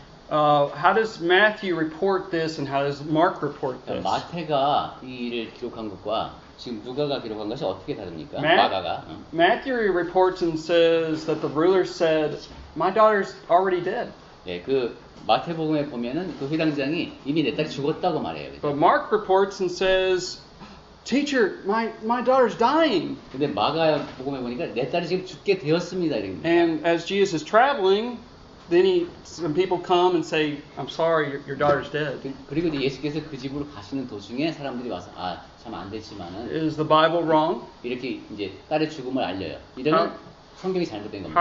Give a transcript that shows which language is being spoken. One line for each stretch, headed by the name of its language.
English: How does Matthew report this, and how does Mark report this?
Korean: 마태가 이 일을 기록한 것과 지금 누가가 기록한 것이 어떻게 다릅니까? 마가가.
English: Matthew reports and says that the ruler said, "My daughter's already dead."
Korean: 네, 그 마태복음에 보면은 그 회당장이 이미 내 딸이 죽었다고 말해요.
English: But Mark reports and says, "Teacher, my daughter's dying."
Korean: 근데 마가 복음에 보니까 내 딸이 지금 죽게 되었습니다 이렇게.
English: And as Jesus is traveling, then some people come and say, "I'm sorry, your daughter's dead."
Korean: 그리고 이제 예수께서 그 집으로 가시는 도중에 사람들이 와서 참 안 됐지만은
English: Is the Bible wrong?
Korean: 이렇게 이제 딸의 죽음을 알려요. 이러면 성경이 잘못된 겁니다.